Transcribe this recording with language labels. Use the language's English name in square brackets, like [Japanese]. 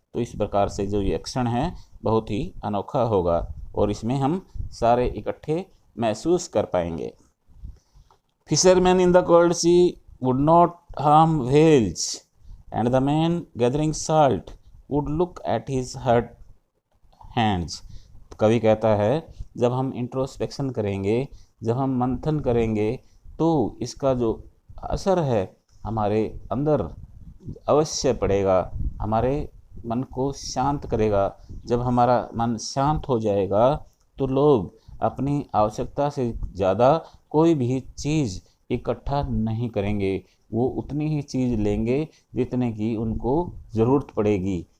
[Hindi] तो इस प्रकार से जो ये क्षण है बहुत ही अनोखा होगा और इसमें हम सारे इकट्ठे महसूस कर पाएंगे। [English] Fishermen in the cold sea would not harm whales, and the man gathering salt would look at his hurt hands. [Hindi] कवि कहता है जब हम इंट्रोस्पेक्शन करेंगे, जब हम मंथन करेंगे तो इसका जो असर है हमारे अंदर अवश्य पड़ेगा, हमारे मन को शांत करेगा। जब हमारा मन शांत हो जाएगा तो लोग अपनी आवश्यकता से ज़्यादा कोई भी चीज़ इकट्ठा नहीं करेंगे, वो उतनी ही चीज़ लेंगे जितने की उनको ज़रूरत पड़ेगी।